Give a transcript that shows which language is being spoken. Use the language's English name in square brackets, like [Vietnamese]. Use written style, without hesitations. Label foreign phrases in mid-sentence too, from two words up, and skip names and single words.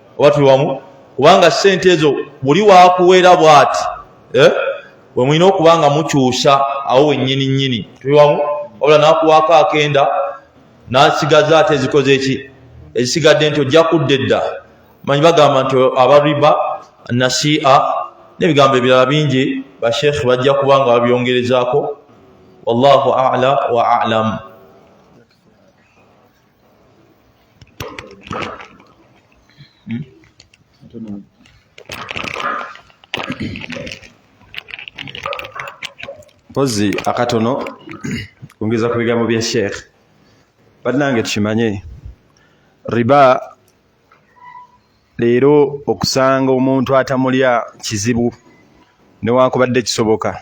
[Ganda] oba tuli wamu kubanga ssente ezo buli waakuweera bw'ati bwe mulina okubanga mukyusa awo wennyini nnyini tuli wamu wabula n'akuwaako akenda n'asigaza ate ezikoze eki ezisigadde nti ojja kudda edda manyi bagamba nti abariba nasi'a n'ebigambo ebirala bingi bashekhe bajja kubanga babyongerezaako [Arabic] والله أعلى وأعلم. [Ganda] Mpozi akatono kungeza ku bigambo bya Sheikh bannange tukimanye riba leero okusanga omuntu atamulya kizibu newankubadde kisoboka.